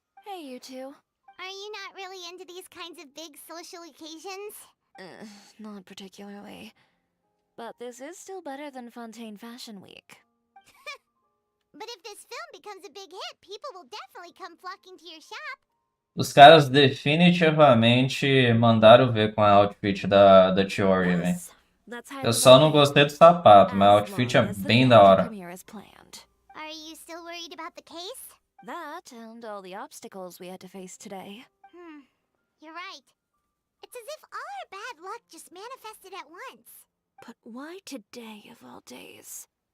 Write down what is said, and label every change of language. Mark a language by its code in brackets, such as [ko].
[en] Hey, you two. Are you not really into these kinds of big social occasions? Not particularly. But this is still better than Fontaine Fashion Week. But if this film becomes a big hit, people will definitely come flocking to your shop. [pt] Os caras definitivamente mandaram ver com a outfit da Chiori, velho. Eu só não gostei do sapato, mas a outfit é bem da hora. [en] Are you still worried about the case? That and all the obstacles we had to face today. You're right. It's as if all our bad luck just manifested at once. But why today of all days?